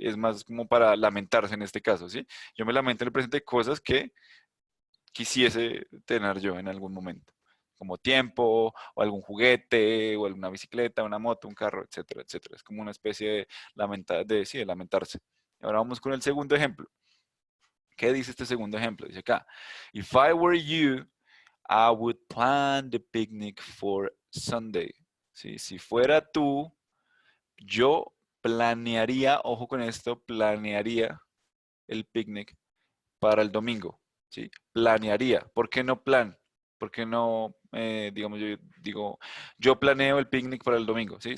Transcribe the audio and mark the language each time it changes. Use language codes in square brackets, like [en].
[es] Es más como para lamentarse en este caso, ¿sí? Yo me lamento en el presente de cosas que quisiese tener yo en algún momento, como tiempo, o algún juguete, o alguna bicicleta, una moto, un carro, etcétera, etcétera. Es como una especie de, de lamentarse. Ahora vamos con el segundo ejemplo. ¿Qué dice este segundo ejemplo? Dice acá, [en] if I were you, I would plan the picnic for Sunday. [es] ¿Sí? Si fuera tú, yo planearía, ojo con esto, planearía el picnic para el domingo. ¿Sí? Planearía. ¿Por qué no plan? ¿Por qué no, digamos, yo digo, yo planeo el picnic para el domingo? ¿Sí?